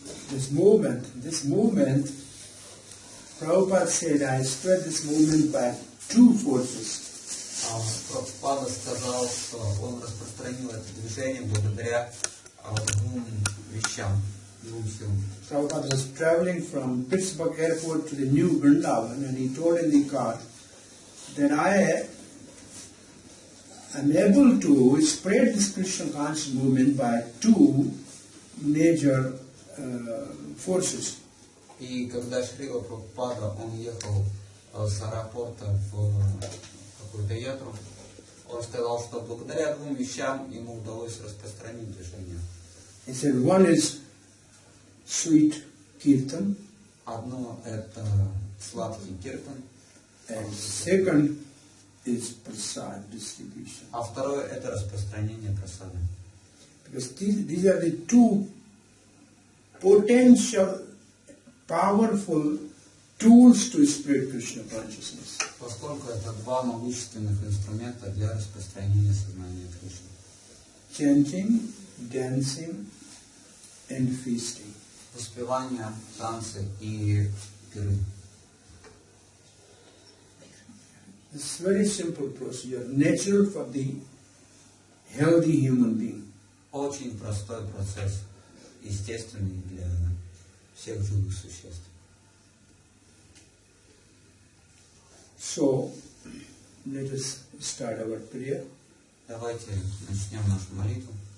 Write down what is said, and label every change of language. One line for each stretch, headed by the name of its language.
English: this movement, Prabhupada said, I spread this movement by two forces.
Russian: Прабхупада сказал, что он распространил это движение благодаря двум вещам, двум силам.
English: Prabhupada was traveling from Pittsburgh airport to the new Vrindavan, and he told in the car that I am able to spread this Krishna conscious movement by two major forces.
Russian: И когда Шрила Прабхупада, он ехал с аэропорта в какую-то ятру, он сказал, что благодаря двум вещам ему удалось распространить движение.
English: He said, one is sweet kirtan,
Russian: одно это сладкий киртан,
English: and second is prasad distribution.
Russian: А второе это распространение прасада.
English: Because these are the two potential, powerful tools to spread Krishna consciousness.
Russian: Поскольку это два могущественных инструмента для распространения сознания Кришны.
English: Chanting, dancing, and feasting.
Russian: Воспевание, танцы и пиры.
English: It's a very simple procedure, natural for the healthy human being.
Russian: Очень простой процесс, естественный для всех живых существ.
English: So, let us start our prayer.
Russian: Давайте начнем нашу молитву.